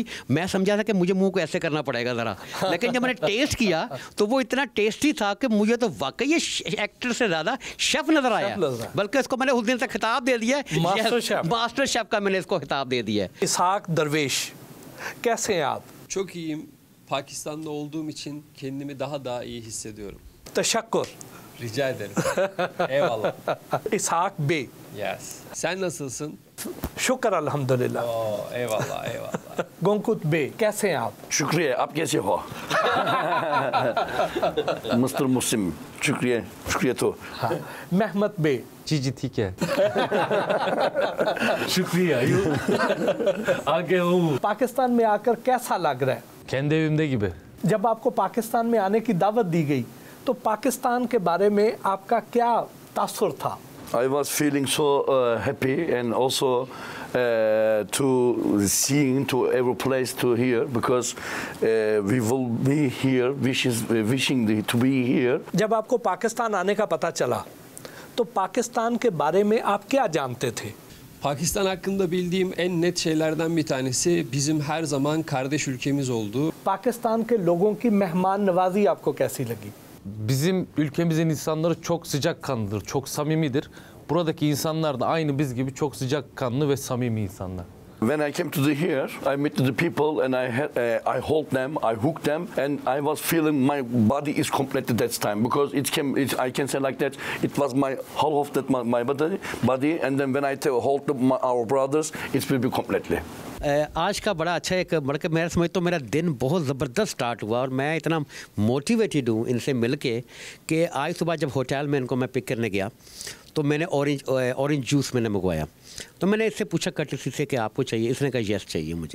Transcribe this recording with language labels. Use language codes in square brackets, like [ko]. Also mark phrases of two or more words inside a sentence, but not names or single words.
[ur] میں سمجھا تھا کہ مجھے منہ کو ایسے کرنا پڑے گا ذرا، لیکن جب میں نے ٹیسٹ کیا تو وہ اتنا ٹیسٹی تھا کہ مجھے تو واقعی یہ ایکٹر سے زیادہ شیف نظر آیا. بلکہ اس کو میں نے اس دن سے خطاب دے دیا، ماسٹر شیف کا میں نے اس کو خطاب دے دیا ہے. اسحاق درویش، کیسے ہیں آپ? [tr] Çok iyiyim. Pakistan'da olduğum için kendimi daha iyi hissediyorum. तशक्कुर। Rica ederim. Eyvallah. [ur] اسحاق بے. [tr] Yes. Sen nasılsın? [ur] شکر الحمدللہ. [tr] Eyvallah, eyvallah. [ur] گنکت بے، کیسے ہیں آپ? شکریہ، آپ کیسے ہو? مسٹر مسلم، شکریہ، شکریہ تو. ہاں۔ محمد بے. جی ٹھیک ہے۔ شکریہ، آگے ہوں. پاکستان میں آ کر کیسا لگ رہا ہے? [tr] kendi evimde gibi। [ur] جب آپ کو پاکستان میں آنے کی دعوت دی گئی تو پاکستان کے بارے میں آپ کا کیا تاثر تھا? [en] I was feeling so happy and also to seeing to every place to here because we will be here, wishing to be here. [ur] جب آپ کو پاکستان آنے کا پتا چلا تو پاکستان کے بارے میں آپ کیا جانتے تھے? [tr] Pakistan hakkında bildiğim en net şeylerden bir tanesi bizim her zaman kardeş ülkemiz oldu. [ur] پاکستان کے لوگوں کی مہمان نوازی آپ کو کیسی لگی? [tr] Bizim ülkemizin insanları çok sıcakkanlıdır, çok samimidir. Buradaki insanlar da aynı biz gibi çok sıcakkanlı ve samimi insanlar. [en] When I came to here, I met the people and I hold them, I hooked them, and I was feeling my body is complete at that time because I can say like that. It was my whole of that my body, and then when I hold our brothers, it will be completely. [ur] آج کا بڑا اچھا ایک بلکہ میں سمجھتا ہوں میرا دن بہت زبردست اسٹارٹ ہوا اور میں اتنا موٹیویٹڈ ہوں ان سے مل کے کہ آج صبح جب ہوٹل میں ان کو میں پک کرنے گیا تو میں نے [en] orange juice [ur] میں نے منگوایا. تو میں نے اس سے پوچھا کٹسی سے کہ آپ کو چاہیے، اس نے کہا یس چاہیے مجھے.